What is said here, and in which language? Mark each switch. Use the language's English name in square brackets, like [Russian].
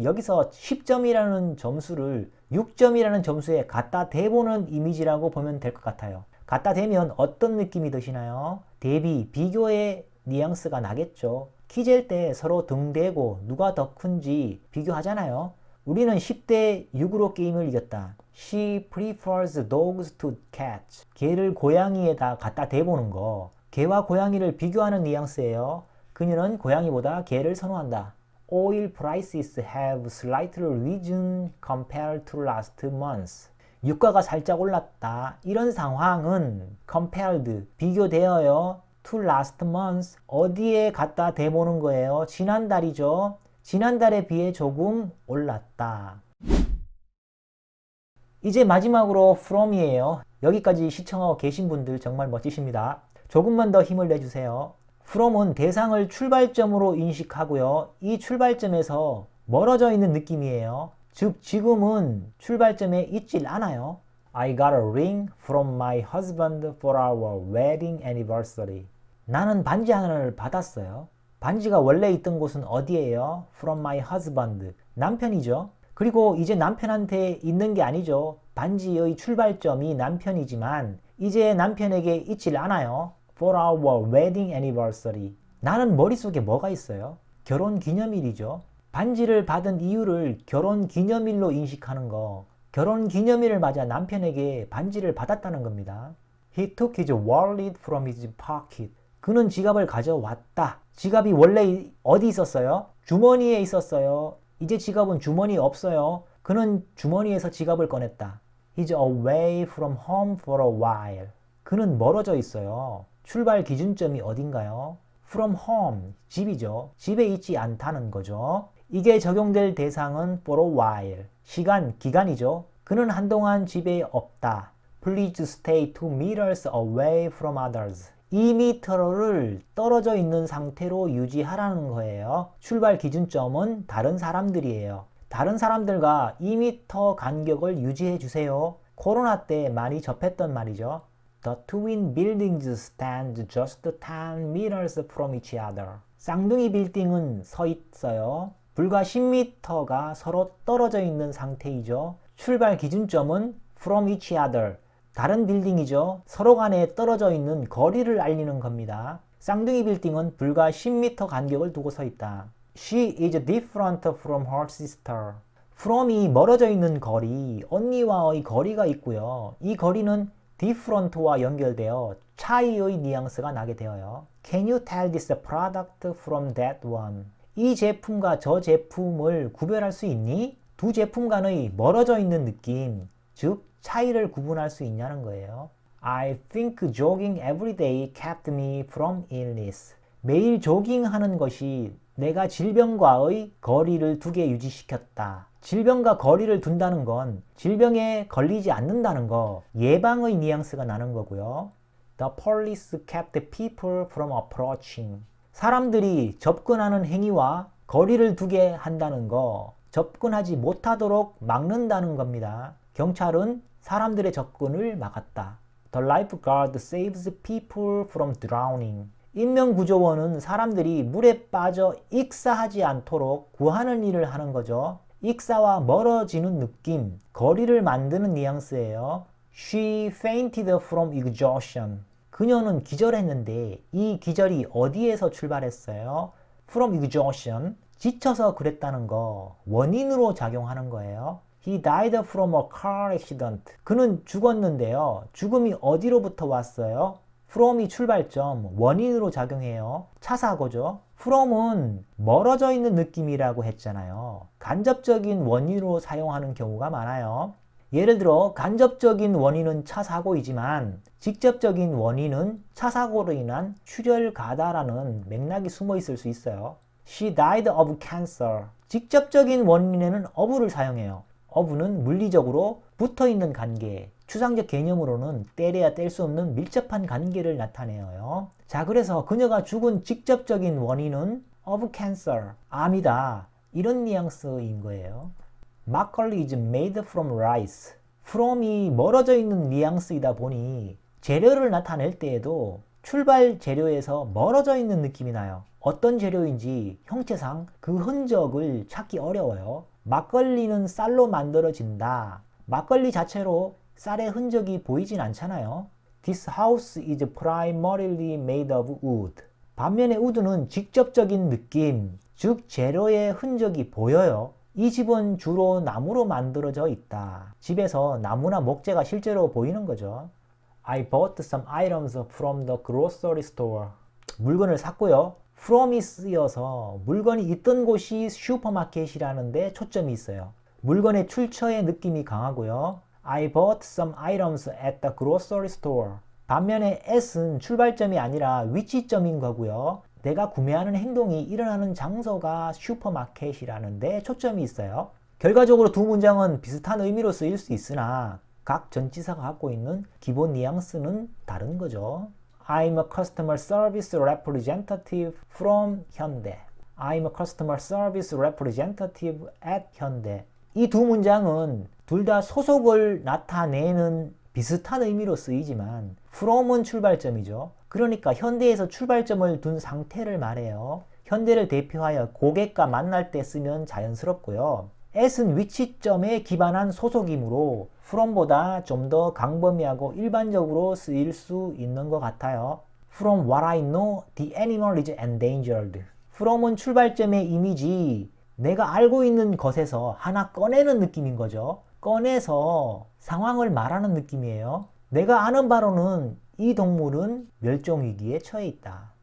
[Korean] 여기서 10점이라는 점수를 6점이라는 점수에 갖다 대보는 이미지라고 보면 될 것 같아요. 갖다 대면 어떤 느낌이 드시나요? 대비, 비교의 뉘앙스가 나겠죠. 키 잴 때 서로 등대고 누가 더 큰지 비교하잖아요. 우리는 10대 6으로 게임을 이겼다. [English] She prefers dogs to cats. [Korean] 개를 고양이에다 갖다 대보는 거. 개와 고양이를 비교하는 뉘앙스예요. 그녀는 고양이보다 개를 선호한다. [English] Oil prices have slightly risen compared to last month. [Korean] 유가가 살짝 올랐다. 이런 상황은 compared, 비교되어요. [English] to last month, [Korean] 어디에 갖다 대보는 거예요? 지난달이죠. 지난달에 비해 조금 올랐다. 이제 마지막으로 from이에요. 여기까지 시청하고 계신 분들 정말 멋지십니다. 조금만 더 힘을 내주세요. from은 대상을 출발점으로 인식하고요. 이 출발점에서 멀어져 있는 느낌이에요. 즉 지금은 출발점에 있질 않아요. [English] I got a ring from my husband for our wedding anniversary. [Korean] 나는 반지 하나를 받았어요. 반지가 원래 있던 곳은 어디예요? [English] From my husband. [Korean] 남편이죠. 그리고 이제 남편한테 있는 게 아니죠. 반지의 출발점이 남편이지만 이제 남편에게 있질 않아요. [English] For our wedding anniversary. [Korean] 나는 머릿속에 뭐가 있어요? 결혼 기념일이죠. 반지를 받은 이유를 결혼 기념일로 인식하는 거. 결혼 기념일을 맞아 남편에게 반지를 받았다는 겁니다. [English] He took his wallet from his pocket. [Korean] 그는 지갑을 가져왔다. 지갑이 원래 어디 있었어요? 주머니에 있었어요. 이제 지갑은 주머니에 없어요. 그는 주머니에서 지갑을 꺼냈다. [English] He's away from home for a while. [Korean] 그는 멀어져 있어요. 출발 기준점이 어딘가요? [English] From home, [Korean] 집이죠. 집에 있지 않다는 거죠. 이게 적용될 대상은 [English] for a while, [Korean] 시간, 기간이죠. 그는 한동안 집에 없다. [English] Please stay 2 meters away from others. [Korean] 2m를 떨어져 있는 상태로 유지하라는 거예요. 출발 기준점은 다른 사람들이에요. 다른 사람들과 2m 간격을 유지해 주세요. 코로나 때 많이 접했던 말이죠. [English] The twin buildings stand just 10 meters from each other. [Korean] 쌍둥이 빌딩은 서 있어요. 불과 10m가 서로 떨어져 있는 상태이죠. 출발 기준점은 [English] from each other. [Korean] 다른 빌딩이죠. 서로 간에 떨어져 있는 거리를 알리는 겁니다. 쌍둥이 빌딩은 불과 10m 간격을 두고 서 있다. [English] She is different from her sister. [Korean] from이 멀어져 있는 거리, 언니와의 거리가 있고요. 이 거리는 different와 연결되어 차이의 뉘앙스가 나게 되어요. [English] Can you tell this product from that one? [Korean] 이 제품과 저 제품을 구별할 수 있니? 두 제품 간의 멀어져 있는 느낌, 즉 차이를 구분할 수 있냐는 거예요. [English] I think jogging every day kept me from illness. [Korean] 매일 조깅하는 것이 내가 질병과의 거리를 두게 유지시켰다. 질병과 거리를 둔다는 건 질병에 걸리지 않는다는 거, 예방의 뉘앙스가 나는 거고요. [English] The police kept people from approaching. [Korean] 사람들이 접근하는 행위와 거리를 두게 한다는 거, 접근하지 못하도록 막는다는 겁니다. 경찰은 사람들의 접근을 막았다. [English] The lifeguard saves people from drowning. [Korean] 인명구조원은 사람들이 물에 빠져 익사하지 않도록 구하는 일을 하는 거죠. 익사와 멀어지는 느낌, 거리를 만드는 뉘앙스예요. [English] She fainted from exhaustion. [Korean] 그녀는 기절했는데 이 기절이 어디에서 출발했어요? [English] From exhaustion. [Korean] 지쳐서 그랬다는 거, 원인으로 작용하는 거예요. [English] He died from a car accident. [Korean] 그는 죽었는데요. 죽음이 어디로부터 왔어요? from이 출발점, 원인으로 작용해요. 차 사고죠. from은 멀어져 있는 느낌이라고 했잖아요. 간접적인 원인으로 사용하는 경우가 많아요. 예를 들어 간접적인 원인은 차 사고이지만 직접적인 원인은 차 사고로 인한 출혈 가다라는 맥락이 숨어 있을 수 있어요. [English] She died of cancer. [Korean] 직접적인 원인에는 of를 사용해요. of는 물리적으로 붙어있는 관계, 추상적 개념으로는 떼려야 뗄 수 없는 밀접한 관계를 나타내요. 자, 그래서 그녀가 죽은 직접적인 원인은 [English] of cancer, [Korean] 암이다. 이런 뉘앙스인 거예요. [English] 막걸리 is made from rice. [Korean] from이 멀어져 있는 뉘앙스이다 보니 재료를 나타낼 때에도 출발 재료에서 멀어져 있는 느낌이 나요. 어떤 재료인지 형체상 그 흔적을 찾기 어려워요. 막걸리는 쌀로 만들어진다. 막걸리 자체로 쌀의 흔적이 보이진 않잖아요. [English] This house is primarily made of wood. [Korean] 반면에 wood는 직접적인 느낌, 즉 재료의 흔적이 보여요. 이 집은 주로 나무로 만들어져 있다. 집에서 나무나 목재가 실제로 보이는 거죠. I bought some items from the grocery store. 물건을 샀고요. from이 쓰여서 물건이 있던 곳이 슈퍼마켓이라는 데 초점이 있어요. 물건의 출처의 느낌이 강하고요. [English] I bought some items at the grocery store. [Korean] 반면에 at은 출발점이 아니라 위치점인 거고요. 내가 구매하는 행동이 일어나는 장소가 슈퍼마켓이라는 데 초점이 있어요. 결과적으로 두 문장은 비슷한 의미로 쓰일 수 있으나 각 전치사가 갖고 있는 기본 뉘앙스는 다른 거죠. [English] I'm a customer service representative from 현대. I'm a customer service representative at 현대. [Korean] 이 두 문장은 둘 다 소속을 나타내는 비슷한 의미로 쓰이지만 from은 출발점이죠. 그러니까 현대에서 출발점을 둔 상태를 말해요. 현대를 대표하여 고객과 만날 때 쓰면 자연스럽고요. at은 위치점에 기반한 소속이므로 from보다 좀 더 광범위하고 일반적으로 쓰일 수 있는 것 같아요. [English] From what I know, the animal is endangered. [Korean] from은 출발점의 이미지, 내가 알고 있는 것에서 하나 꺼내는 느낌인 거죠. 꺼내서 상황을 말하는 느낌이에요. 내가 아는 바로는 이 동물은 멸종 위기에 처해 있다.